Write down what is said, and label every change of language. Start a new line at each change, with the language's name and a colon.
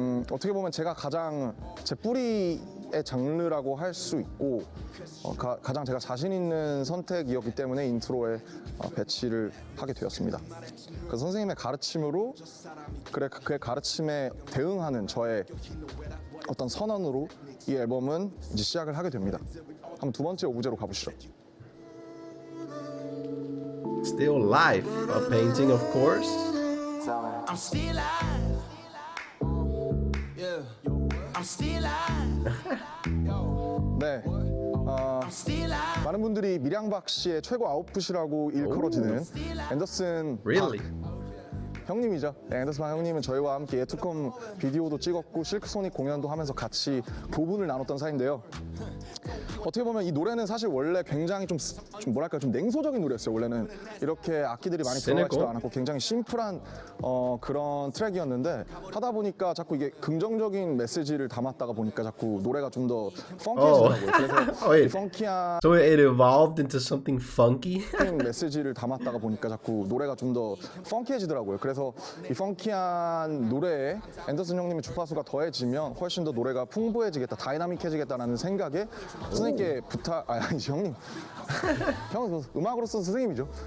Korean: 어떻게 보면 제가 가장 제 뿌리의 장르라고 할 수 있고 가장 제가 자신 있는 선택이었기 때문에 인트로에 배치를 하게 되었습니다. 그 선생님의 가르침으로 그의 가르침에 대응하는 저의 어떤 선언으로 이 앨범은 이제 시작을 하게 됩니다. 한번 두 번째 오브제로 가보시죠.
English: Still Life, a painting, of course. I'm still alive. Yeah. I'm still alive.
Korean: 네.
English: I'm still alive.
Korean: 많은 분들이 밀양박 씨의 최고 아웃풋이라고 일컬어지는 앤더슨
English: Really?
Korean: 형님이죠. 네, 앤더슨 박 형님은 저희와 함께 예투컴 비디오도 찍었고 실크소닉 공연도 하면서 같이 교분을 나눴던 사이인데요. 어떻게 보면 이 노래는 사실 원래 굉장히 좀 뭐랄까 좀 냉소적인 노래였어요. 원래는 이렇게 악기들이 많이 들어가지도 않았고 굉장히 심플한 그런 트랙이었는데 하다 보니까 자꾸 이게 긍정적인 메시지를 담았다가 보니까 자꾸 노래가 좀 더 펑키해지더라고요. 그래서 이 펑키한
English: So it evolved into something funky?
Korean: 메시지를 담았다가 보니까 자꾸 노래가 좀 더 펑키해지더라고요. 그래서 이 펑키한 노래에 앤더슨 형님의 주파수가 더해지면 훨씬 더 노래가 풍부해지겠다, 다이나믹해지겠다라는 생각에 선생님께 아니 형님 형 음악으로서 선생님이죠.